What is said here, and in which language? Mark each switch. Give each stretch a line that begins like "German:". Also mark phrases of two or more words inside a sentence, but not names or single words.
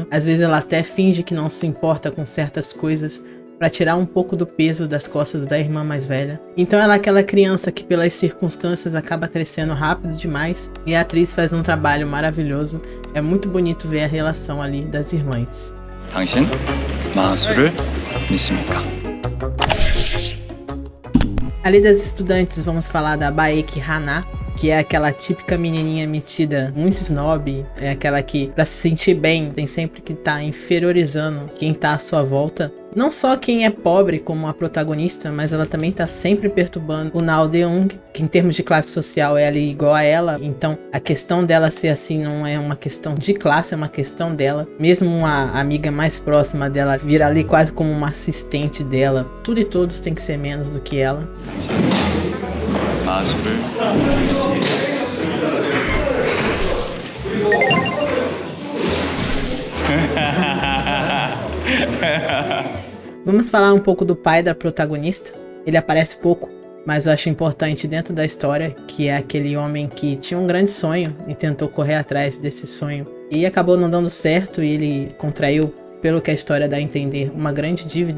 Portuguese: Às vezes ela até finge que não se importa com certas coisas para tirar um pouco do peso das costas da irmã mais velha. Então ela é aquela criança que pelas circunstâncias acaba crescendo rápido demais, e a atriz faz um trabalho maravilhoso. É muito bonito ver a relação ali das irmãs.
Korean: 당신 마술을 믿습니까?
Portuguese: Ali das estudantes, vamos falar da Baek Hana, que é aquela típica menininha metida, muito snob, é aquela que, pra se sentir bem, tem sempre que tá inferiorizando quem tá à sua volta. Não só quem é pobre, como a protagonista, mas ela também tá sempre perturbando o Nao Deung, que em termos de classe social é ali igual a ela. Então a questão dela ser assim não é uma questão de classe, é uma questão dela. Mesmo uma amiga mais próxima dela vira ali quase como uma assistente dela. Tudo e todos tem que ser menos do que ela.
Korean: 마술을 믿습니다.
Portuguese: Vamos falar um pouco do pai da protagonista. Ele aparece pouco, mas eu acho importante dentro da história, que é aquele homem que tinha um grande sonho e tentou correr atrás desse sonho e acabou não dando certo, e ele contraiu, pelo que a história dá a entender, uma grande dívida.